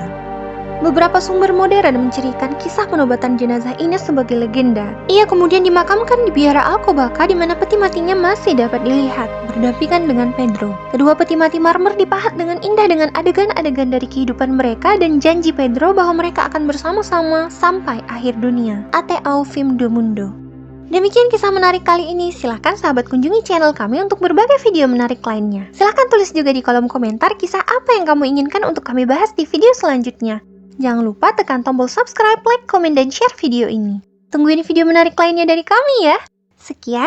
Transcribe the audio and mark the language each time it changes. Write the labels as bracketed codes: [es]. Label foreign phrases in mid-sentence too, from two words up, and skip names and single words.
[id] Beberapa sumber modern mencirikan kisah penobatan jenazah Inês sebagai legenda. Ia kemudian dimakamkan di biara Alcobaça di mana peti matinya masih dapat dilihat, berdampingan dengan Pedro. Kedua peti mati marmer dipahat dengan indah dengan adegan-adegan dari kehidupan mereka dan janji Pedro bahwa mereka akan bersama-sama sampai akhir dunia. [pt] Até ao fim do mundo. [id] Demikian kisah menarik kali ini. Silahkan sahabat kunjungi channel kami untuk berbagai video menarik lainnya. Silahkan tulis juga di kolom komentar kisah apa yang kamu inginkan untuk kami bahas di video selanjutnya. Jangan lupa tekan tombol subscribe, like, komen, dan share video ini. Tungguin video menarik lainnya dari kami ya.